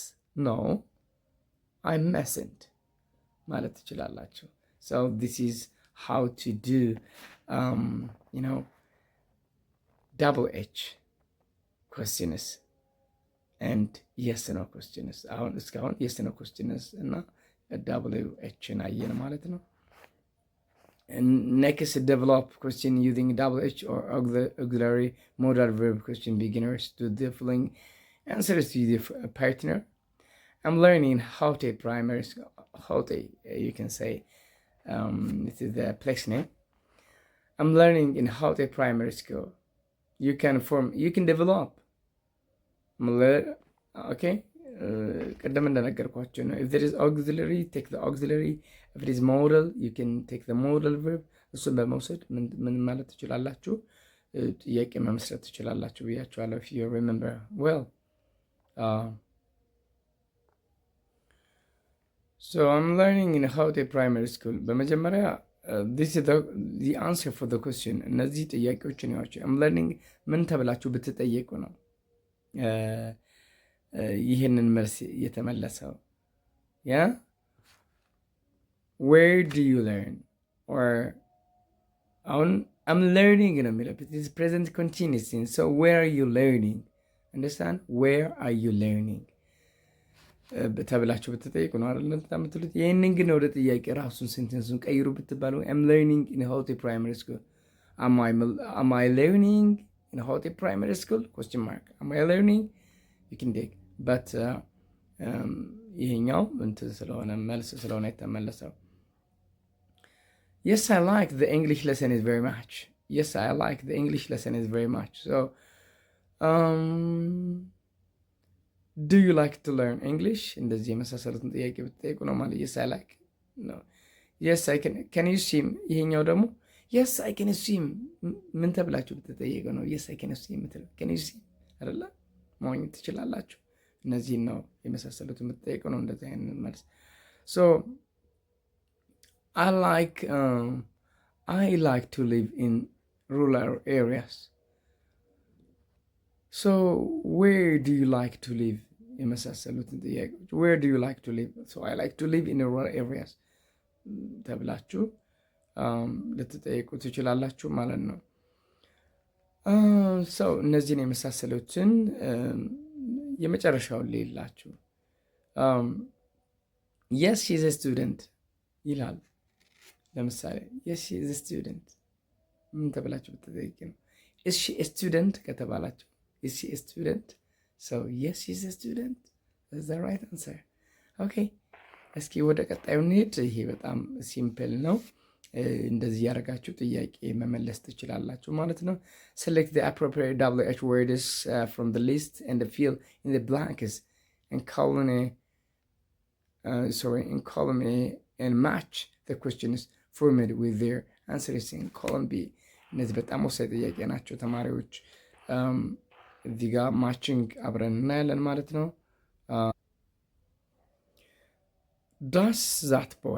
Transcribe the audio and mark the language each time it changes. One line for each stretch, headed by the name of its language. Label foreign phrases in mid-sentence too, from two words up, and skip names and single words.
English: No, I mustn't. So this is how to do double H questions and yes no questions.
Amharic: አሁን እስካሁን
English: yes no questions እና double H
Amharic: አየን ማለት ነው።
English: Next, develop question using double H or auxiliary modal verb question. Beginners to the following answers to the partner. I'm learning how to primary school. How to, you can say, this is the place name. I'm learning in how to primary school. You can develop. Okay. If there is auxiliary, take the auxiliary. If it is modal, you can take the modal verb.
Amharic: እሱን በመውሰድ ምን ማለት ትችላላችሁ? ጥያቄ መመስረት ትችላላችሁ ብያችኋለሁ.
English: If you remember well. So I'm learning in how to primary school. በመጀመሪያ this is the answer for the question.
Amharic: እነዚህ ጥያቄዎችን ያቸው
English: I'm learning
Amharic: ምን ተብላችሁ ብትጠየቁ ነው ይህንን መልስ የተመለሰው?
English: Where do you learn?
Amharic: Or አሁን
English: I'm learning
Amharic: ነው የሚለው.
English: It is present continuous tense. So where are you learning? Understand? Where are you learning?
Amharic: ተብላችሁ ብትጠይቁ ነው አይደል የምትሉት። ይህንን ግን ወደ ጥያቄ ራሱን ሴንቴንሱን ቀይሩ ብትባሉ
English: I'm learning in Hote Primary School. Am I learning in Hote Primary School? Question mark. Am I learning? You can take. But
Amharic: ይሄኛው እንትን ስለሆነ መልስ ስለሆነ የተመለሰው
English: Yes, I like the English lesson is very much. Yes, I like the English lesson is very much. So do you like to learn English?
Amharic: እንደዚህ የመሳሰሉትን ጥያቄ ብትጠይቁ ነው ማለት
English: yes I like.
Amharic: No.
English: Yes I can you swim?
Amharic: ይሄኛው ደግሞ
English: yes I can swim.
Amharic: ምን ተብላችሁ ብትጠይቁ ነው
English: yes I can swim? Can you swim?
Amharic: አይደለ? መዋኘት ትችላላችሁ። እነዚህን ነው የመሳሰሉትን ብትጠይቁ ነው እንደዚህ አይነት መልስ።
English: So I like to live in rural areas. So where do you like to live?
Amharic: የመሳሰሉትን ጥያቄዎች
English: where do you like to live? So I like to live in rural areas
Amharic: ተብላችሁ ልትጠይቁ ትችላላችሁ ማለት ነው። ሰው እነዚህን የመሳሰሉትን የመጨረሻውን ሌላችሁ
English: yes she is a student
Amharic: ይላል። ለምሳሌ
English: yes she is a student
Amharic: ምን ተብላችሁ ብትጠይቁ ነው?
English: is she a student ከተባላችሁ is she a student? So yes she is a student. That's the right answer. Okay.
Amharic: እስኪ ወደ ቀጣዩ እንሂድ። ይሄ በጣም ሲምፕል ነው። እንደዚህ ያደርጋችሁ ጥያቄ መመለስ ትችላላችሁ ማለት ነው።
English: Select the appropriate WH words from the list and fill in the blanks in column A and match the questions formed with their answers in column B.
Amharic: እነዚህ በጣም ወሳኝ ጥያቄ ናቸው ተማሪዎች። እዚህ ጋር ማችንግ አብረን እናያለን ማለት ነው።
English: Does that boy?